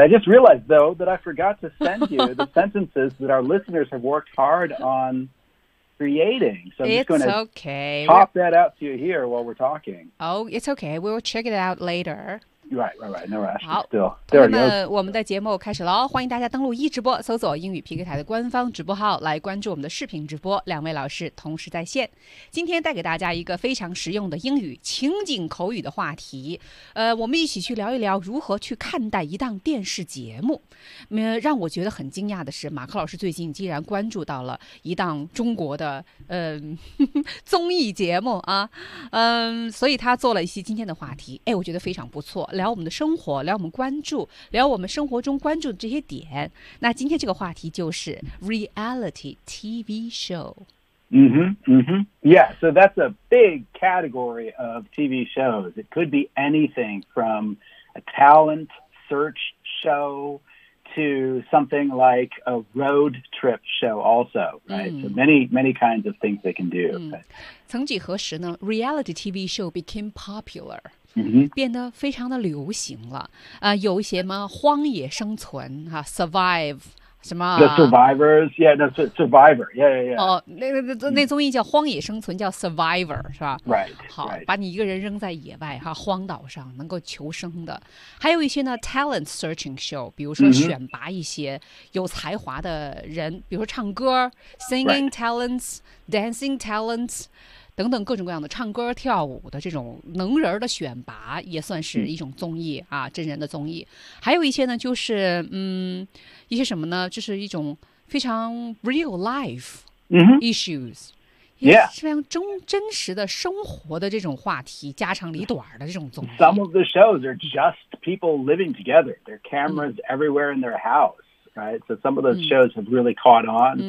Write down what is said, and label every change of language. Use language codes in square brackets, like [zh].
[en] I just realized, though, that I forgot to send you the sentences that our listeners have worked hard on creating. So I'm just going to pop that out to you here while we're talking. Oh, it's okay. We'll check it out later. Right, no rush. [zh] 好，朋友们，我们的节目开始了，欢迎大家登录一直播，搜索英语 PK 台的官方直播号，来关注我们的视频直播，两位老师同时在线。今天带给大家一个非常实用的英语情景口语的话题，我们一起去聊一聊如何去看待一档电视节目。让我觉得很惊讶的是，马克老师最近竟然关注到了一档中国的综艺节目啊，所以他做了一期今天的话题，哎，我觉得非常不错。聊我们的生活，聊我们关注，聊我们生活中关注的这些点。那今天这个话题就是 reality TV show。 [en] Yeah, so that's a big category of TV shows. It could be anything from a talent search show to something like a road trip show also, right? So many, many kinds of things they can do. [zh] 曾几何时呢 [en] ,reality TV show became popular. [zh] 变得非常的流行了，有一些吗？荒野生存哈、，survive 什么、 [en] ？The Survivors， yeah， the Survivor， yeah， yeah， yeah。 [zh] 哦，那综艺叫《荒野生存》，叫 Survivor 是吧 [en] ？Right， [zh] 好 [en] right. ， [zh] 把你一个人扔在野外哈，荒岛上能够求生的，还有一些呢 ， [en] talent searching show， [zh] 比如说选拔一些有才华的人， mm-hmm. 比如说唱歌 ，singing、 [en] talents， dancing talents。 [zh] 等等各种各样的唱歌跳舞的这种能人的选拔也算是一种综艺啊，真人的综艺。还有一些呢，就是一些什么呢，就是一种非常 [en] real life issues、 yeah. [zh] 非常真实的生活的这种话题，家长里短的这种综艺。 [en] Some of the shows are just people living together. There are cameras everywhere in their house. Right, so some of those shows have really caught on.